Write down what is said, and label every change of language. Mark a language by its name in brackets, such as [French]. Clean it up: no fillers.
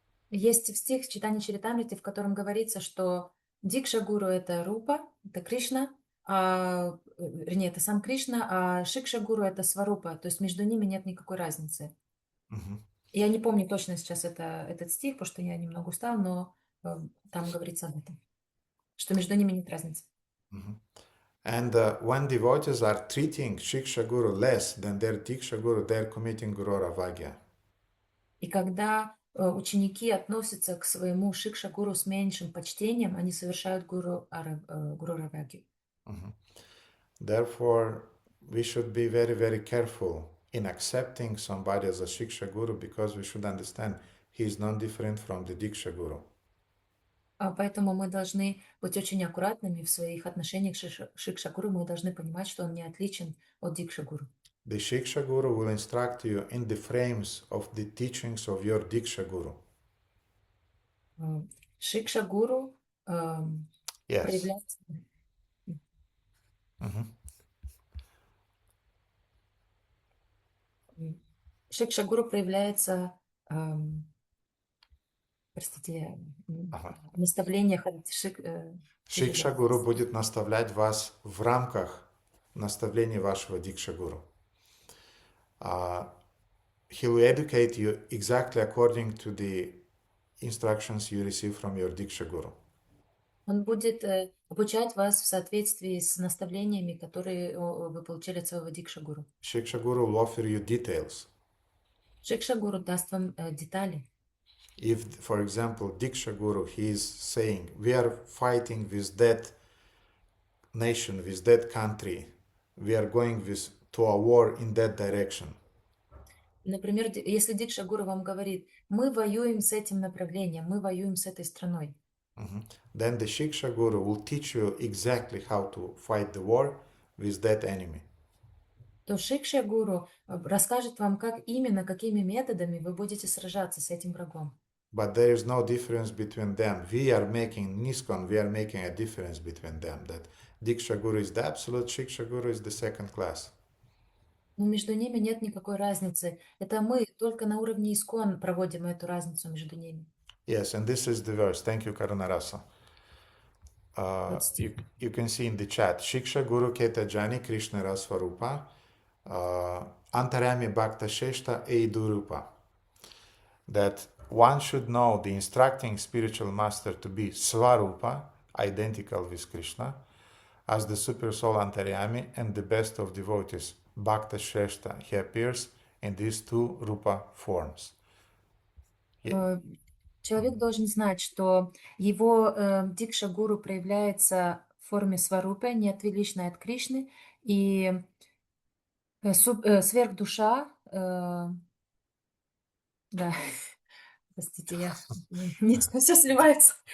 [Russian] Есть стих в Чайтанья Чаритамрите, в котором говорится, что Дикша-гуру — это Рупа, это Кришна, вернее, это сам Кришна, а Шикша-гуру — это Сварупа, то есть между ними нет никакой разницы. Я не помню точно сейчас этот стих, потому что я немного устала, но там говорится об этом, что между ними нет разницы. [English] And when devotees are treating Shiksha Guru less than their Diksha Guru, they're committing Guru Ravagya. [Russian] И когда ученики относятся к своему Шикша-гуру с меньшим почтением, они совершают Гуру Равагью. [English] Therefore, we should be very, very careful in accepting somebody as a Shiksha Guru because we should understand he is not different from the Diksha Guru. [Russian] Поэтому мы должны быть очень аккуратными в своих отношениях с Шикша-гуру. Мы должны понимать, что он не отличен от Дикша-гуру. [English] The Shiksha Guru will instruct you in the frames of the teachings of your Diksha Guru. [Russian] Шикша-гуру проявляется... Шикша-гуру проявляется, простите, в наставлениях от Shiksha Guru будет наставлять вас в рамках наставлений вашего Diksha Guru. [English] He will educate you exactly according to the instructions you receive from your Diksha Guru. [Russian] Он будет обучать вас в соответствии с наставлениями, которые вы получили от своего Дикша-гуру. [English] Shiksha Guru will offer you details. [Russian] Шикша-гуру даст вам детали. [English] If, for example, Diksha Guru, he is saying, we are fighting with that nation, with that country, we are going to a war in that direction. [Russian] Например, если Дикша Гуру вам говорит, мы воюем с этим направлением, мы воюем с этой страной, [English] Then the Shiksha Guru will teach you exactly how to fight the war with that enemy. [Russian] то Шикша Гуру расскажет вам, как именно, какими методами вы будете сражаться с этим врагом. [English] But there is no difference between them. We are making, in ISKCON, we are making a difference between them. That Diksha Guru is the absolute, Shiksha Guru is the second class. [Russian] Но между ними нет никакой разницы. Это мы только на уровне ИСКОН проводим эту разницу между ними. [English] Yes, and this is the verse. Thank you, Karunarasa. You can see in the chat, Shiksha Guru Keta Jani Krishna Rasvarupa Antarami Bhakta Sheshta Eidurupa. That one should know the instructing spiritual master to be Svarupa, identical with Krishna, as the super soul Antaryami and the best of devotees, Bhakta Sheshta. He appears in these two Rupa forms. [Russian] Человек должен знать, что его Дикша Гуру проявляется в форме Сварупы, неотличной от Кришны, и сверхдуша, да, простите, я все сливается.